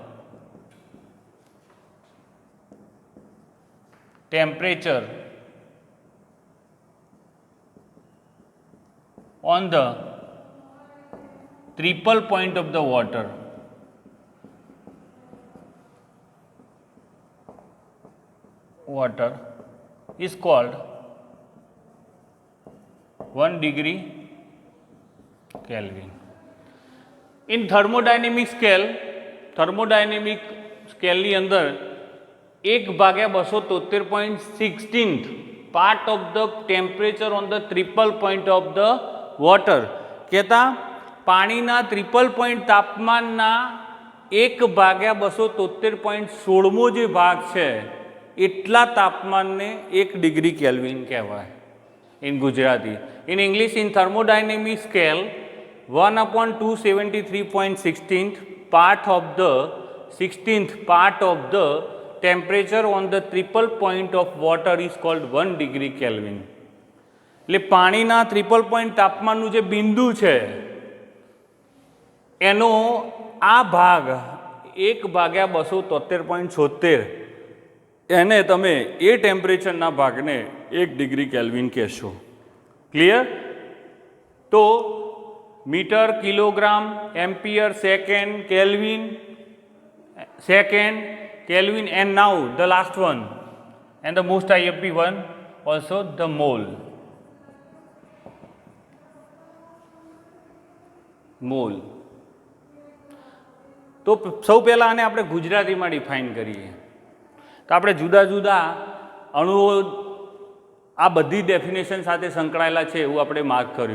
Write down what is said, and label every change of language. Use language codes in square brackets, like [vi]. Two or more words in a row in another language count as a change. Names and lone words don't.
[en] temperature on the triple point of the water is called 1 degree Kelvin. In thermodynamic scale [gu] ની અંદર [en] 1/273.16th part of the temperature on the triple point of the water [gu] કહેતા પાણીના [en] triple point [gu] તાપમાનના 1/273.16મો જે ભાગ છે એટલા તાપમાનને 1 ડિગ્રી કેલ્વિન કહેવાય ઇન ગુજરાતી. [en] in English, in thermodynamic scale 1/273.16th part of the 16th part of the temperature on the triple point of water is called 1 degree Kelvin. [gu] એટલે પાણીના [en] triple point [gu] તાપમાનનું જે બિંદુ છે એનો આ ભાગ 1/273.76 એને તમે એ ટેમ્પરેચરના ભાગને 1 ડિગ્રી કેલ્વિન કહેશો. ક્લિયર? તો મીટર, કિલોગ્રામ, એમ્પિયર, સેકન્ડ, કેલ્વિન [en] and now the last one and the most IFP one also the mole. [gu] તો સૌ પહેલાં આને આપણે ગુજરાતીમાં ડિફાઇન કરીએ તો આપણે જુદા જુદા અણુઓ આ બધી ડેફિનેશન સાથે સંકળાયેલા છે એવું આપણે માર્ક કર્યું.